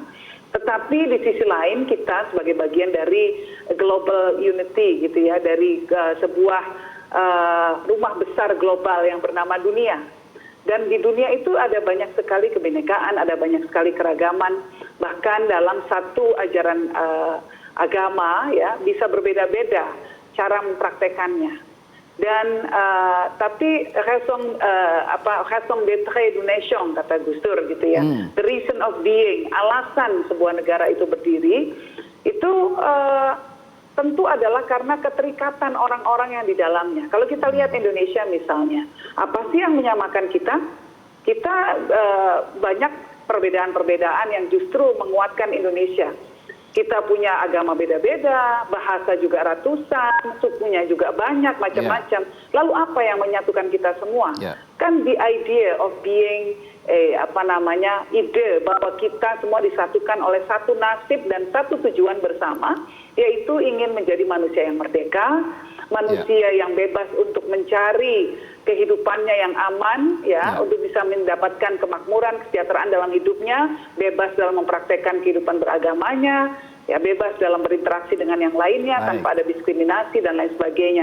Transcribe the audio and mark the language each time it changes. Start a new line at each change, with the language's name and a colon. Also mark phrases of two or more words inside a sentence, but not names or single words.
Indonesian: Tetapi di sisi lain kita sebagai bagian dari
English: global unity
Indonesian: gitu ya, dari sebuah rumah besar global yang bernama dunia. Dan di dunia itu ada banyak sekali kebinekaan, ada banyak sekali keragaman, bahkan dalam satu ajaran agama ya bisa berbeda-beda cara mempraktekannya. Dan tapi
French: raison d'être d'une nation
Indonesian: kata Gus Dur gitu ya,
English: the reason of being,
Indonesian: alasan sebuah negara itu berdiri itu tentu adalah karena keterikatan orang-orang yang di dalamnya. Kalau kita lihat Indonesia misalnya, apa sih yang menyamakan kita? Kita banyak perbedaan-perbedaan yang justru menguatkan Indonesia. Kita punya agama beda-beda, bahasa juga ratusan, sukunya juga banyak, macam-macam. Lalu apa yang menyatukan kita semua? Kan
English: the idea of being
Indonesian: ide bahwa kita semua disatukan oleh satu nasib dan satu tujuan bersama, yaitu ingin menjadi manusia yang merdeka, manusia yang bebas untuk mencari kehidupannya yang aman, untuk bisa mendapatkan kemakmuran, kesejahteraan dalam hidupnya, bebas dalam mempraktekkan kehidupan beragamanya, bebas dalam berinteraksi dengan yang lainnya tanpa ada diskriminasi dan lain sebagainya.